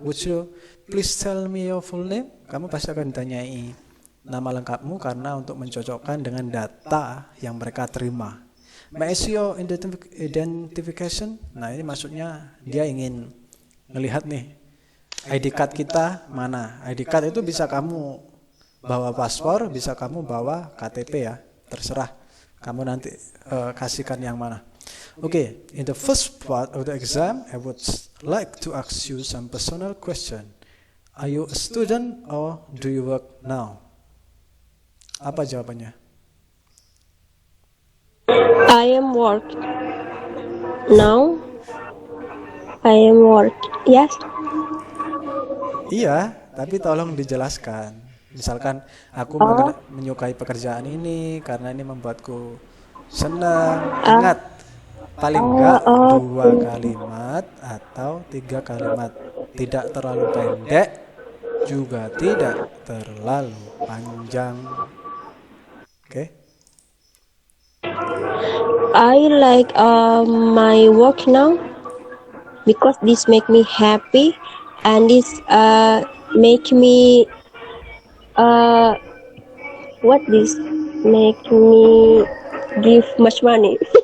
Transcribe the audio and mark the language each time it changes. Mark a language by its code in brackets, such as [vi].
[en] Would you please tell me your full name?" [id] Kamu pasti akan ditanyai nama lengkapmu karena untuk mencocokkan dengan data yang mereka terima. [en] "May I see your identification?" [id] Nah, ini maksudnya dia ingin melihat nih ID card kita mana. ID card itu bisa kamu bawa paspor, bisa kamu bawa KTP ya, terserah kamu nanti kasihkan yang mana. [en] Okay, in the first part of the exam, I would like to ask you some personal question. Are you a student or do you work now? [id] Apa jawabannya? [en] I am work now. I am work. Yes. [id] Iya, tapi tolong dijelaskan. Misalkan aku menyukai pekerjaan ini karena ini membuatku senang. Ingat, paling enggak 2 kalimat atau 3 kalimat. Tidak terlalu pendek, juga tidak terlalu panjang. Oke? [en] I like my work now because this make me happy and this make me what this make me give much money.